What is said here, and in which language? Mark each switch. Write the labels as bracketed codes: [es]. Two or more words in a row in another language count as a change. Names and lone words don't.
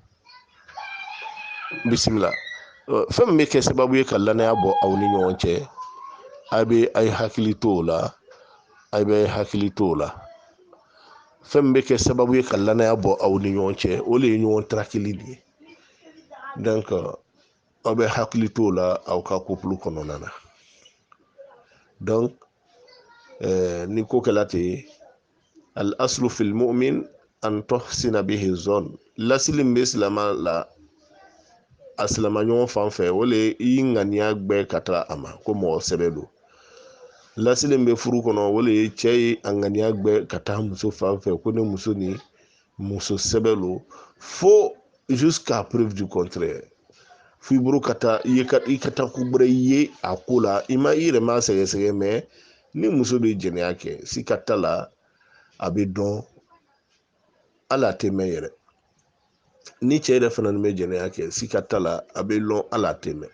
[bm] Bisimila, fɛn min bɛ kɛ sababu ye ka lanaya bɔ aw ni ɲɔgɔn cɛ, a ye hakili to o la, a bɛ hakili to o la. Fɛn min bɛ kɛ sababu ye ka lanaya bɔ aw ni ɲɔgɔn cɛ, o de ye ɲɔgɔn trakili de ye. Donc aw bɛ hakili to o la aw ka couple kɔnɔna na. Donc ni ko kɛla ten, [ar] الأصل في المؤمن أن تحسن به الظن, [bm] lasili min bɛ silama la a silama ɲɔgɔn fan fɛ o le i ŋaniya gbɛ ka taa a ma ko mɔgɔ sɛbɛ don. Lasili min bɛ furu kɔnɔ o le ye cɛ ye a ŋaniya gbɛ ka taa muso fan fɛ ko ne muso ni muso sɛbɛ don fo [fr] jusqu'à preuve du contraire. [bm] F'i bolo ka taa i ka taa ko bɛrɛ ye a ko la, i yɛrɛ ma sɛgɛsɛgɛ, mɛ ni muso bɛ jɛnɛya kɛ si ka ta la a bɛ dɔn hali a tɛ mɛn yɛrɛ. Ni cɛ yɛrɛ fana bɛ jɛnɛya kɛ si ka ta la a bɛ lɔn hali a tɛ mɛn.